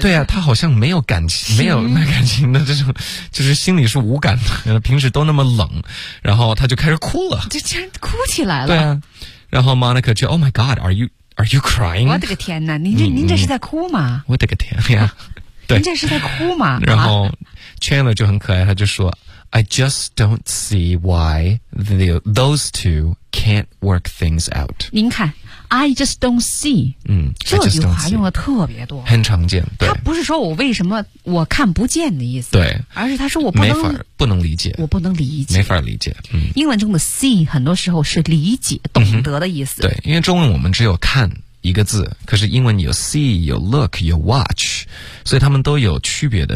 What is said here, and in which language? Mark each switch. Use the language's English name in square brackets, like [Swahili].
[Chinese] 对啊，他好像没有感情，没有那感情的这种，就是心里是无感的，平时都那么冷，然后他就开始哭了，就竟然哭起来了，对啊，然后 [English] Monica [Chinese] 就 [English] Oh my God, are you crying？ [Chinese] 我的个天哪，您这是在哭吗？我的个天呀，您这是在哭吗？然后 [English] Chandler [Chinese] 就很可爱，他就说 [English] I just don't see why those two can't work things out。 [Chinese] 您看。 [English] I just don't see。嗯， [Chinese] 这句话用的特别多，很常见。他不是说我为什么我看不见的意思，对，而是他说我不能理解，我不能理解，没法理解。嗯，英文中的 see 很多时候是理解、懂得的意思。对，因为中文我们只有看一个字，可是英文有 see、有 look、有 watch， 所以他们都有区别的。